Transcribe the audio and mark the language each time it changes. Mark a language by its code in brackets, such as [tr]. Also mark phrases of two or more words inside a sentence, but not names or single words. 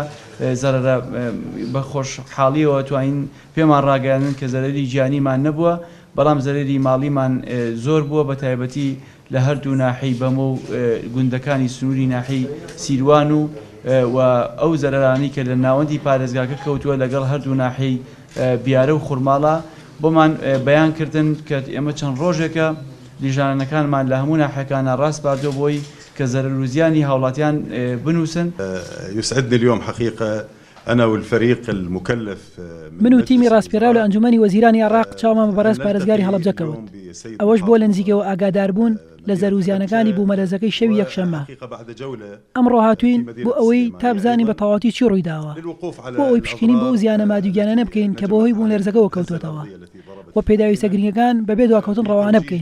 [ckb] زەرەرە بە خۆشحاڵیەوە توانین پێمان ڕاگەیاندن کە زەرەری گیانیمان نەبووە، بەڵام زەرەری ماڵیمان زۆر بووە، بە تایبەتی لە هەردوو ناحەی بەمە و گوندەکانی سنووری ناحەی سیروان و ئەو زەرەرانی کە لە ناوەندی پارێزگاکە کەوتووە لەگەڵ هەردوو ناحەی بیارە و خوڕماڵە بۆمان بەیان کردن کە ئێمە چەند ڕۆژێکە لیژانەکانمان لە هەموو ناحەکانە ڕاست باردۆ بۆی کە زەرەر و زیانی هاوڵاتیان بنووسن. [ar] يسعدني اليوم حقيقة أنا والفريق المكلف [ckb] من و تیمی ڕاستپێراو لە ئەنجومەنی وەزیرانی عێراق چاومان بەڕێز پارێزگاری هەڵەبجە کەوت. ئەوەش بۆ لە نزیکەوە ئاگاداربوون لە زەروزیانەکانی بوومەلەرزەکەی شەوی یەکشەممە. ئەمڕۆ هاتوین بۆ ئەوەی تا بزانین بە تەواوەتی چی ڕوویداوە، بۆ ئەوەی پشکنین بۆ ئەو زیانە مادووگیانە بکەین کە بۆ هۆی بوومەلەرزەکەەوە کەوتوێتەوە و پێداویستە گرنگەکان بەبێ دواکەوتن ڕەوانە بکەین.